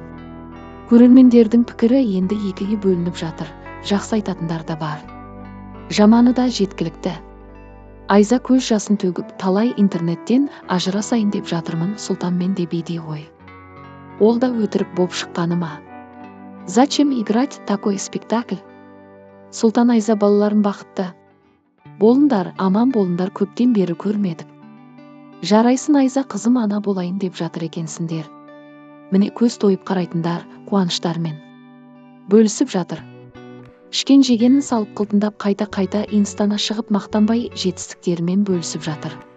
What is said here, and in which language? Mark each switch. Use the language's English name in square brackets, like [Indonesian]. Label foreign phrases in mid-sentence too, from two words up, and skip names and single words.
[Kazakh] Көрермендердің пікірі енді екіге бөлініп жатыр. Жақсы айтатындар да бар. Жаманы да жеткілікті. Айза көз жасын төгіп, талай интернеттен ажырасайын деп жатырмын, Сұлтанмен де бейде ғой. Ол да өтірік боп шыққаны ма? [Russian] Зачем играть такой спектакль? [Kazakh] Сұлтан Айза балаларын бақытты болыңдар, аман болыңдар, көптен бері көрмедік. Жарайсын Айза қызым, ана болайын деп жатыр екенсіңдер. Міне көз тойып қарайтындар қуаныштармен бөлісіп жатыр. Ішкен жегенін салып қылтындап қайта-қайта инстана шығып мақтанбай жетістіктерімен бөлісіп жатыр.